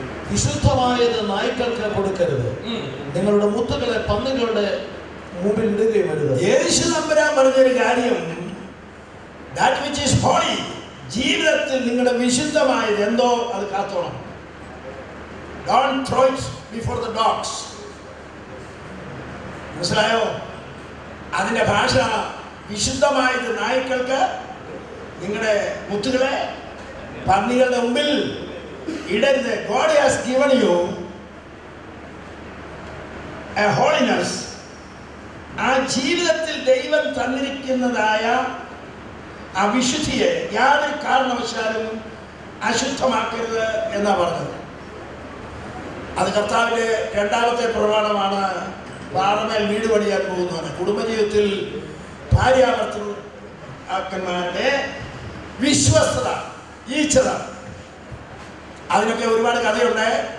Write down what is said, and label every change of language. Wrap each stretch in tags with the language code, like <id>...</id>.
<ml>വിശുദ്ധമായത് നായ്ക്കൾക്ക് കൊടുക്കരുത്, നിങ്ങളുടെ മുത്തുകളെ പന്നികളുടെ മുമ്പിൽ ഇടുകയും അരുത്. യേശു തമ്പുരാൻ പറഞ്ഞൊരു കാര്യം,</ml> <en>that which is holy,</en> <ml>ജീവിതത്തിൽ നിങ്ങളുടെ വിശുദ്ധമായത് എന്തോ അത് കാത്തോണം.</ml> <en>Don't throw it before the dogs.</en> <ml>മനസ്സിലായോ? അതിന്റെ ഭാഷ വിശുദ്ധമായത് നായ്ക്കൾക്ക്, നിങ്ങളുടെ മുത്തുകളെ പന്നികളുടെ മുമ്പിൽ ഇടരുത്.</ml> <en>God has given you a holiness.</en> <ml>ആ ജീവിതത്തിൽ ദൈവം തന്നിരിക്കുന്നതായ ആ വിശുദ്ധിയെ യാതൊരു കാരണവശാലും അശുദ്ധമാക്കരുത് എന്നാ പറഞ്ഞത്. അത് കർത്താവിൻ്റെ രണ്ടാമത്തെ പ്രമാണമാണ്. പാറമേൽ വീട് പണിയാൻ പോകുന്നവന് കുടുംബജീവിതത്തിൽ ഭാര്യാഭർത്തൃക്കന്മാരുടെ വിശ്വസ്തത, ഈച്ഛത, അതിനൊക്കെ ഒരുപാട് കഥയുണ്ട്.</ml>